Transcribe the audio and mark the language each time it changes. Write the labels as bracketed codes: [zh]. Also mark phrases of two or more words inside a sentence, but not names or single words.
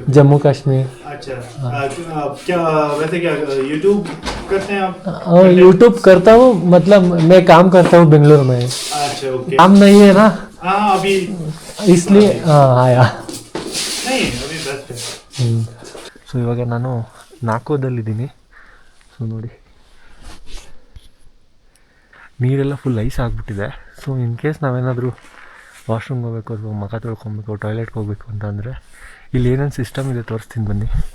[hi] जम्मू कश्मीर. अच्छा, क्या वैसे क्या यूट्यूब करते हैं आप? यूट्यूब करता हूँ, मतलब मैं काम करता हूँ बेंगलुरु में. अच्छा, ओके. काम नहीं है ना, हाँ अभी इसलिए आया. नहीं, अभी बेस्ट है. [kn] ಸೊ ಇವಾಗ ನಾನು ನಾಕೋದಲ್ಲಿದ್ದೀನಿ. ಸೊ ನೋಡಿ, ನೀರೆಲ್ಲ [en] full ice [kn] ಆಗಿಬಿಟ್ಟಿದೆ. ಸೊ [en] in case [kn] ನಾವೇನಾದರೂ ವಾಶ್ರೂಮ್ಗೆ ಹೋಗ್ಬೇಕು ಅಥವಾ ಮುಖ ತೊಳ್ಕೊಬೇಕು, ಟಾಯ್ಲೆಟ್ಗೆ ಹೋಗ್ಬೇಕು ಅಂತಂದರೆ ಇಲ್ಲಿ ಏನೇನು ಸಿಸ್ಟಮ್ ಇದೆ ತೋರಿಸ್ತೀನಿ ಬನ್ನಿ.